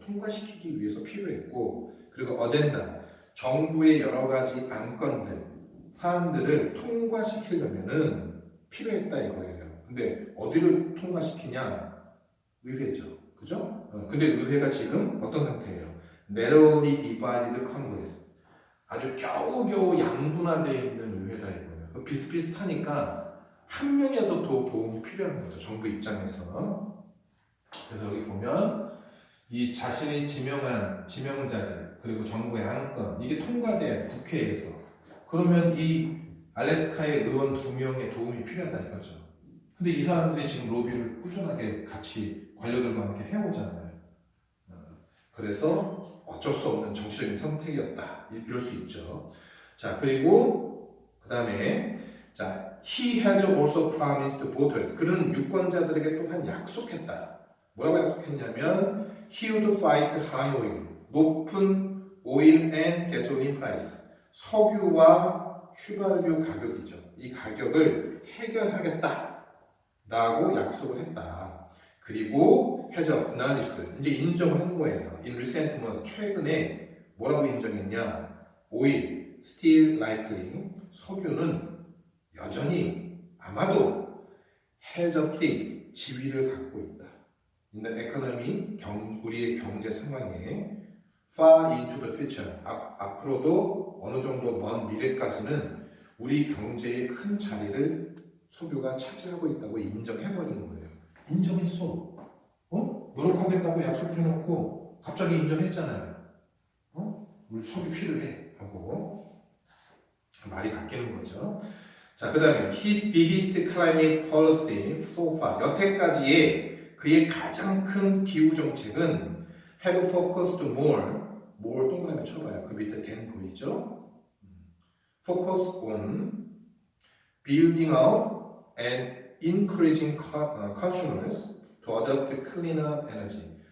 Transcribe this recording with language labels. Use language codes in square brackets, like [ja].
[ko] 통과시키기 위해서 필요했고, 그리고 어젠다, 정부의 여러 가지 안건들, 사안들을 통과시키려면은 필요했다 이거예요. 근데 어디를 통과시키냐? 의회죠. 그죠? 근데 의회가 지금 어떤 상태예요? [en] narrowly divided Congress. [ko] 아주 겨우겨우 양분화되어 있는 의회다 이거예요. 비슷비슷하니까 한 명이라도 더 도움이 필요한 거죠. 정부 입장에서. 그래서 여기 보면 이 자신이 지명한 지명자들, 그리고 정부의 안건, 이게 통과돼야 돼, 국회에서. 그러면 이 알래스카의 의원 2명의 도움이 필요하다 이거죠. 근데 이 사람들이 지금 로비를 꾸준하게 같이 관료들과 함께 해오잖아요. 그래서 어쩔 수 없는 정치적인 선택이었다, 이럴 수 있죠. 자, 그리고 그 다음에 자, [en] he has also promised voters. [ko] 그는 유권자들에게 또한 약속했다. 뭐라고 약속했냐면 [en] he would fight high oil. [ko] 높은 [en] oil and gasoline price. [ko] 석유와 휘발유 가격이죠. 이 가격을 해결하겠다. 라고 약속을 했다. 그리고 [en] has acknowledged. [ko] 이제 인정한 거예요. [en] In recent months. [ko] 최근에 뭐라고 인정했냐? [en] oil, still likely. [ko] 석유는 여전히 아마도 [en] has a place, [ko] 지위를 갖고 있다. [en] In the economy, [ko] 우리의 경제 상황에 [en] far into the future, [ko] 앞으로도 어느 정도 먼 미래까지는 우리 경제의 큰 자리를 석유가 차지하고 있다고 인정해버리는 거예요. 인정했어. 노력하겠다고 약속해놓고 갑자기 인정했잖아요. 우리 석유 필요해 하고 말이 바뀌는 거죠. 자, 그 다음에 [en] his biggest climate policy so far. [ko] 여태까지의 그의 가장 큰 기후 정책은 [en] have focused more [ko] 동그라미 쳐봐요. 그 밑에 than 보이죠? [en] focus on building up and encouraging consumers to adopt cleaner energy.